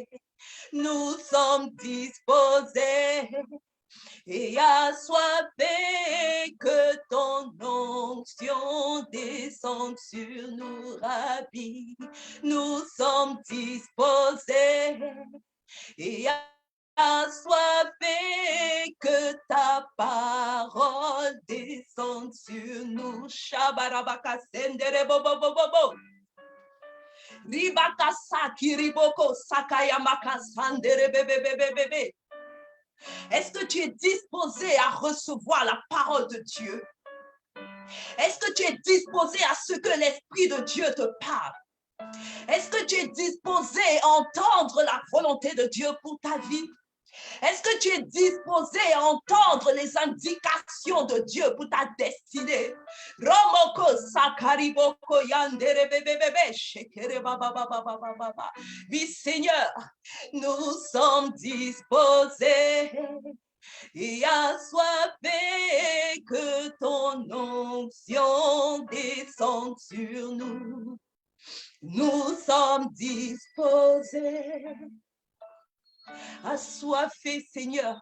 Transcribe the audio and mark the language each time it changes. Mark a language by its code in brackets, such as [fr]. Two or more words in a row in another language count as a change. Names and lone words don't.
[fr] Nous sommes disposés et assoiffés, que ton onction descende sur nous, Rabbi. Nous sommes disposés et assoiffés, que ta parole descende sur nous. Shabarabaka sendere bobo bobo bobo. Ribaka sakiriboko sakayamaka sandere bebe bebe bebe. Est-ce que tu es disposé à recevoir la parole de Dieu? Est-ce que tu es disposé à ce que l'Esprit de Dieu te parle? Est-ce que tu es disposé à entendre la volonté de Dieu pour ta vie? Est-ce que tu es disposé à entendre les indications de Dieu pour ta destinée? Romoko sakariboko yandere bebebebe shekere baba baba baba baba. Oui, Seigneur, nous sommes disposés et assoiffés, que ton onction descende sur nous. Nous sommes disposés, assoiffés, Seigneur.